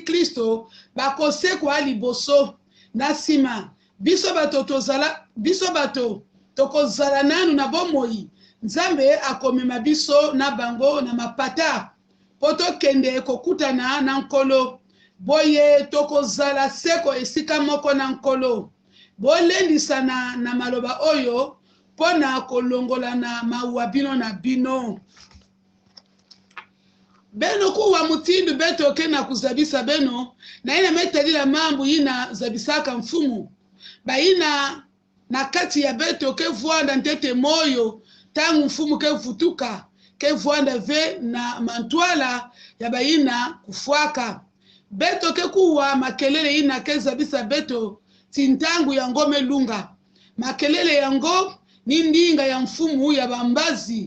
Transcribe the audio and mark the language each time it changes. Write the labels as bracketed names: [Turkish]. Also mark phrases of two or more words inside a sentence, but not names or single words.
[Lingala] Kristo bakosekwa liboso na sima biso bato tokozala nanu na bomoi nzambe akomema biso na bango na mapata po tokende kokutana na nkolo boye tokozala seko esika moko na nkolo bolendisana na maloba oyo pona kolongola na mawa bino na bino [Kongo] beno kuwa mutindu beto kena kuzabisa beno na ina metalila mambo ina zabisaka mfumu baina na kati ya beto ke vuanda ntete moyo tangu mfumu ke futuka ke vuanda ve na mantwala ya baina kufuaka beto ke kuwa makelele ina keza bisa beto tintangu ya ngome lunga makelele yango ni ndinga ya mfumu ya bambazi